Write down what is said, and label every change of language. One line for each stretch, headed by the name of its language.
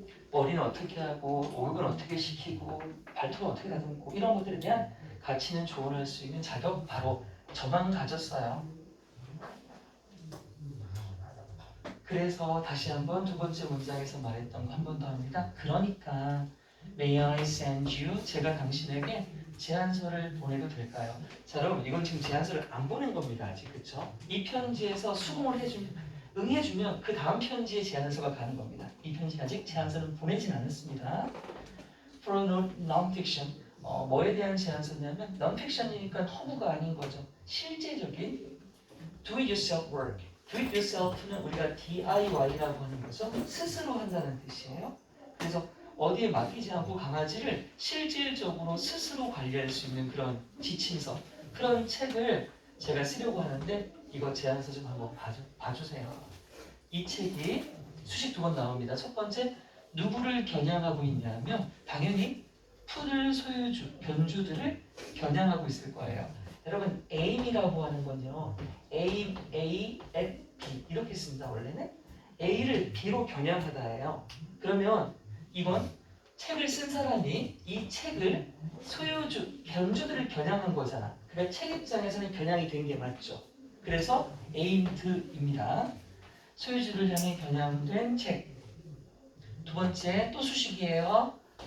Korean: 머리는 어떻게 하고 목욕은 어떻게 시키고 발톱은 어떻게 다듬고 이런 것들에 대한 가치 있는 조언을 할 수 있는 자격 바로 저만 가졌어요. 그래서 다시 한번 두 번째 문장에서 말했던 거 한 번 더 합니다. 그러니까
English: May I send you?
Korean: 제가 당신에게 제안서를 보내도 될까요? 자 여러분 이건 지금 제안서를 안 보낸 겁니다 아직 그쵸? 이 편지에서 수긍을 해주면 응해주면 그 다음 편지에 제안서가 가는 겁니다. 이 편지 아직 제안서는 보내진 않았습니다.
English: For non-fiction
Korean: 뭐에 대한 제안서냐면 non-fiction이니까 허구가 아닌 거죠.
English: 실제적인 do it yourself work. do it yourself
Korean: 는 우리가 DIY라고 하는 거죠. 스스로 한다는 뜻이에요. 그래서 어디에 맡기지 않고 강아지를 실질적으로 스스로 관리할 수 있는 그런 지침서 그런 책을 제가 쓰려고 하는데 이거 제안서 좀 한번 봐주세요. 이 책이 수식 두 번 나옵니다. 첫 번째 누구를 겨냥하고 있냐면 당연히 푸들 소유주 견주들을 겨냥하고 있을 거예요. 여러분 aim이라고 하는 건요.
English: aim A at B 이렇게 씁니다.
Korean: 원래는 A를 B로 겨냥하다예요. 그러면 이건 책을 쓴 사람이 이 책을 소유주 견주들을 겨냥한 거잖아. 그러니까 책 입장에서는 겨냥이 된 게 맞죠. 그래서 aimed입니다. 소유주를 향해 겨냥된 책. 두 번째 또 수식이에요.